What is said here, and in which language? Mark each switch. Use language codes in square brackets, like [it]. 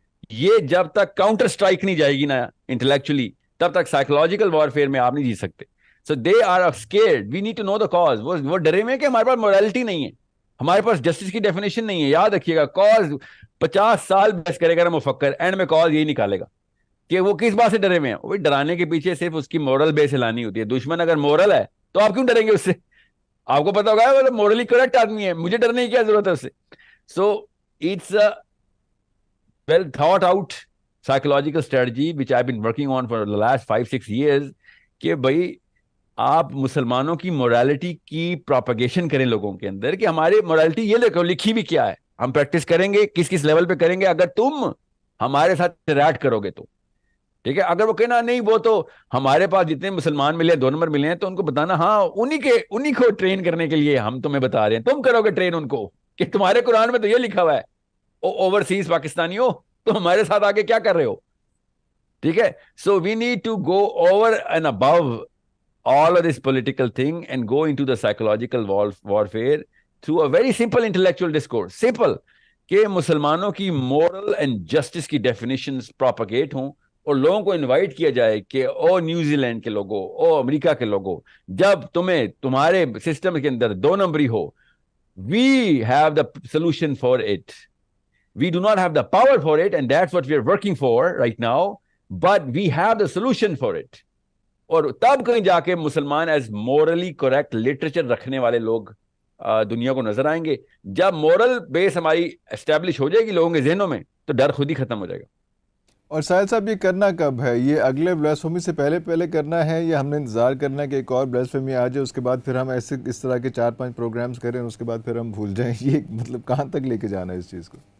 [ur] یہ جب تک کاؤنٹر اسٹرائک نہیں جائے گی نا انٹلیکچولی، تب تک سائیکولوجیکل وارفیئر میں آپ نہیں جی سکتے. [en] So they are scared, we need to know the cause. [ur] وہ ڈرے ہوئے کہ ہمارے پاس مورالٹی نہیں ہے، ہمارے پاس جسٹس کی ڈیفینیشن نہیں ہے. یاد رکھیے گا کاز 50 سال بحث کرے گا مفکر، اینڈ میں کاز یہی نکالے گا کہ وہ کس بات سے ڈرے ہوئے ہیں. وہ ڈرانے کے پیچھے صرف اس کی مورل بیس لانی ہوتی ہے. دشمن اگر مورل ہے تو آپ کیوں ڈریں گے اس سے؟ آپ کو پتا ہوگا وہ مورلی کریکٹ آدمی ہے، مجھے ڈرنے کی کیا ضرورت ہے اس سے. [en] so it's well thought out psychological strategy which I've been working on for the last 5-6 years [ur] کہ بھائی آپ مسلمانوں کی مورالٹی کی پروپیگیشن کریں لوگوں کے اندر کہ ہماری مورالٹی یہ لکھی بھی کیا ہے، ہم پریکٹس کریں گے کس کس لیول پہ کریں گے اگر تم ہمارے ساتھ انٹریکٹ کرو گے تو ٹھیک ہے. اگر وہ کہنا نہیں وہ تو ہمارے پاس جتنے مسلمان ملے 2 نمبر ملے ہیں تو ان کو بتانا ہاں انہی کو ٹرین کرنے کے لیے ہم تمہیں بتا رہے ہیں، تم کرو گے ٹرین ان کو کہ تمہارے قرآن میں تو یہ لکھا ہوا ہے اوورسیز پاکستانی ہو تو ہمارے ساتھ آگے کیا کر رہے ہو. ٹھیک ہے. [en] So we need to go over and above all of this political thing and go into the psychological warfare through a very simple intellectual discourse. [ur] Simple کہ مسلمانوں کی moral and justice کی definitions propagate ہوں اور لوگوں کو انوائٹ کیا جائے کہ او نیوزی لینڈ کے لوگوں، او امریکہ کے لوگوں، جب تمہیں تمہارے سسٹم کے اندر 2 نمبری ہو، [en] we have the solution for it. We do not have the power for it and that's what we are working for right now, but we have the solution for it. [ur] اور تب کہیں جا کے مسلمان as morally correct literature رکھنے والے لوگ دنیا کو نظر آئیں گے. جب مورل بیس ہماری اسٹیبلش ہو جائے گی لوگوں کے ذہنوں میں تو ڈر خود ہی ختم ہو جائے گا. اور ساحل صاحب یہ کرنا کب ہے؟ یہ اگلے بلیسفیمی سے پہلے کرنا ہے یا ہم نے انتظار کرنا ہے کہ ایک اور بلیسفیمی آ جائے اس کے بعد پھر ہم اس طرح کے 4-5 پروگرامز کریں اس کے بعد پھر ہم بھول جائیں؟ یہ مطلب کہاں تک لے کے جانا ہے اس چیز کو؟